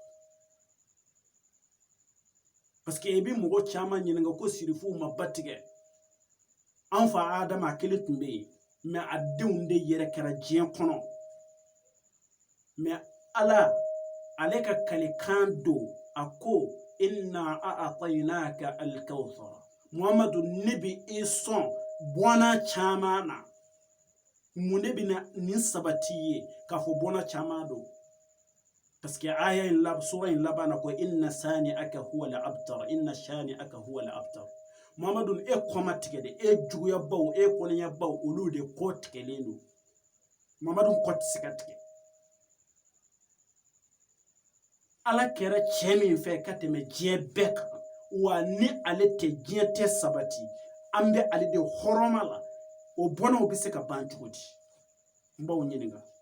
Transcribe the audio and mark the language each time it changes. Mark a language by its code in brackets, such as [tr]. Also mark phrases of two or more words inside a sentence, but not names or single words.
[fr] parce que [bm] i bi mɔgɔ caman ɲininka ko sirifuw ma ba tigɛ an fa Adama a kelen tun bɛ yen mais a denw de yɛrɛ kɛra diɲɛ kɔnɔ mais Ala ale ka kalikan don a ko [ar] إنا أعطيناك الكوثر [bm] Muhamadu ne bi i sɔn bɔnna caman na mun ne bɛna nin sabati ye k'a fɔ bɔnna caman don [fr] parce que [bm] aya in sura in laban na ko [ar] إن شانئك هو الأبتر إن شانئك هو الأبتر [bm] inna shani'aka huwa al-abtar Muhamadu e kɔma tigɛ de e juguyabaw e kɔniyabaw olu de kɔ tigɛlen don Muhamadu kɔ tɛ se ka tigɛ Ala kɛra cɛ min fɛ ka tɛmɛ diɲɛ bɛɛ kan wa ni ale tɛ diɲɛ tɛ sabati an bɛ ale de hɔrɔma la o bɔnnaw bɛ se ka ban cogo di n b'aw ɲininka